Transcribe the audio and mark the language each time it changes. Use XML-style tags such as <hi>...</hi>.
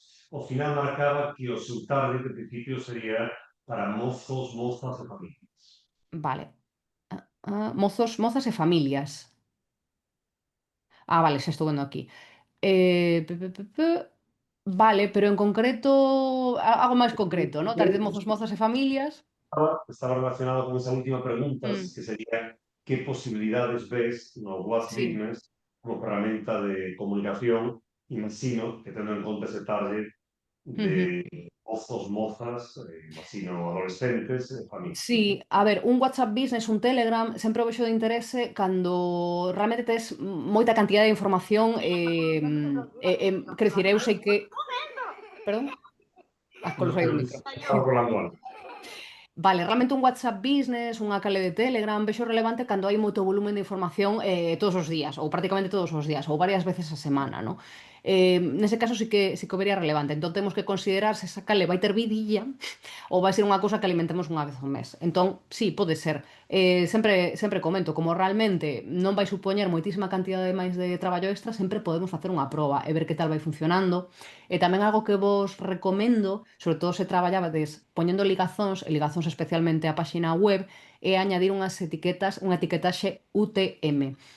<gl>Ao final marcaba que o seu target, de principio, sería para mozos, mozas e familias. Vale. Mozos, mozas e familias. Vale, xa estou vendo aquí. Vale, pero en concreto, algo máis concreto, ¿no? Target de mozos, mozas e familias.</gl> <es>Estaba relacionado con esa última pregunta, que sería ¿qué posibilidades ves no WhatsApp Sí. Business como herramienta de comunicación? Imagino que teniendo en cuenta ese target de mozos, mozas, imagino adolescentes, familias.</es> <gl>Sí, a ver, un WhatsApp Business, un Telegram, sempre o vexo de interese cando realmente tes moita cantidad de información, quero dicir, eu sei que... Perdón? Colosei o micro. Estaba rolando algo. Vale, realmente un WhatsApp Business, unha canle de Telegram, vexo relevante cando hai moito volumen de información todos os días, ou prácticamente todos os días, ou varias veces a semana, ¿no? Nese caso sí que o vería relevante. Entón temos que considerar se esa canle vai ter vidilla ou vai ser unha cousa que alimentemos unha vez ao mes. Entón, sí, pode ser. Sempre comento, como realmente non vai supoñer moitísima cantidade máis de traballo extra, sempre podemos facer unha proba e ver que tal vai funcionando. E tamén algo que vos recomendo, sobre todo se traballabades poñendo ligazóns, e ligazóns especialmente á páxina web, é añadir unha etiquetaxe UTM.</gl>